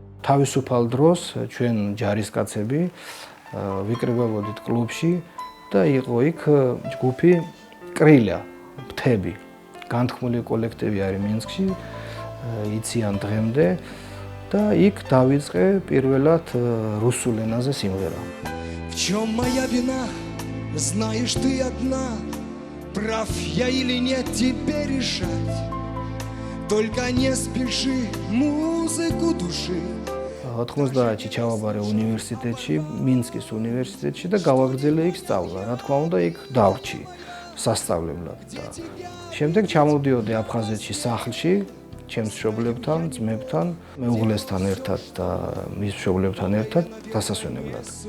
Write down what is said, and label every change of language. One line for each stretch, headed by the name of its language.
Georgian: თავისუფალ დროს ჩვენ ჯარისკაცები ვიკრიბებოდით კლუბში და იყო იქ ჯგუფი კრილა, მთები. განთქმული კოლექტივი არის მინსკში, იციან დღემდე და იქ დავიწყე პირველად რუსულ ენაზე სიმღერა.
Russian: В чем моя вина? Знаешь ты одна, прав я или нет тебе решать. Только не спеши музыку души.
Georgian: 90-ში ჩავაბარე უნივერსიტეტში, მინსკის უნივერსიტეტში და გავაგრძელე იქ სწავლა. რა თქმა უნდა, იქ დავრჩი სასწავლებლად და შემდეგ ჩამოვდიოდი აფხაზეთში სახლში, ჩემს მშობლებთან, ძმებთან, მეუღლესთან ერთად და მის მშობლებთან ერთად დასასვენებლად.